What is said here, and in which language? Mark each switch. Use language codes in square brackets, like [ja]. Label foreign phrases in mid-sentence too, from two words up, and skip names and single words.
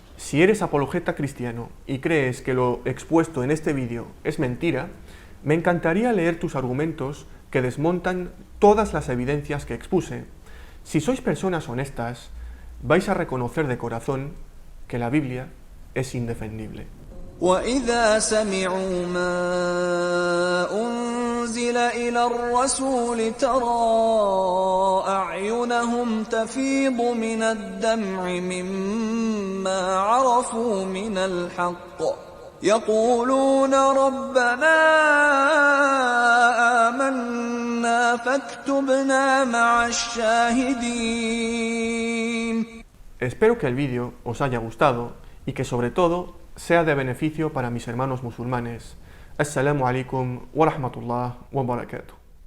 [es] Si eres apologeta cristiano y crees que lo expuesto en este vídeo es mentira, me encantaría leer tus argumentos que desmontan todas las evidencias que expuse. Si sois personas honestas, vais a reconocer de corazón que la Biblia es indefendible. [ar] وَإِذَا سَمِعُوا مَا أُنزِلَ إِلَى الرَّسُولِ تَرَىٰ أَعْيُنَهُمْ تَفِيضُ مِنَ الدَّمْعِ مِمَّا عَرَفُوا مِنَ الْحَقِّ يَقُولُونَ رَبَّنَا آمَنَّا فَاكْتُبْنَا مَعَ الشَّاهِدِينَ. [es] Espero que el vídeo os haya gustado y que sobre todo sea de beneficio para mis hermanos musulmanes. [ar] السلام عليكم ورحمة الله وبركاته.